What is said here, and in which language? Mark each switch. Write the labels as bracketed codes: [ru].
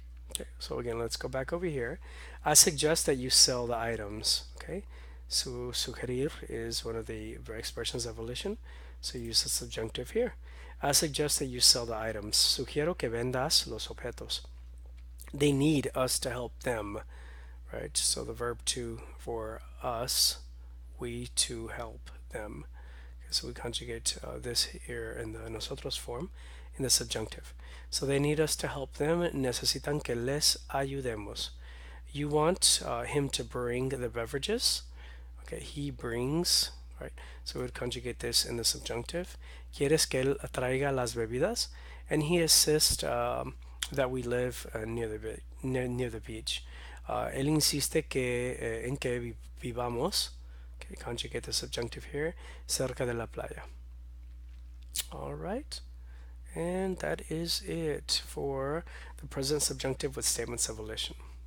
[en] Okay, so again, let's go back over here. I suggest that you sell the items. Okay, so sugerir is one of the expressions of volition, so use the subjunctive here. I suggest that you sell the items. [es] Sugiero que vendas los objetos. [en] They need us to help them, right? So the verb to for us, we to help them. Okay, so we conjugate this here in the nosotros form in the subjunctive. So they need us to help them. [es] Necesitan que les ayudemos. [en] You want him to bring the beverages. Okay, he brings, right? So we would conjugate this in the subjunctive. [es] Quieres que él traiga las bebidas? [en] And he insists that we live near the beach. [es] Él insiste que en que vivamos. [en] Okay, conjugate the subjunctive here. [es] Cerca de la playa. [en] All right. And that is it for the present subjunctive with statements of volition.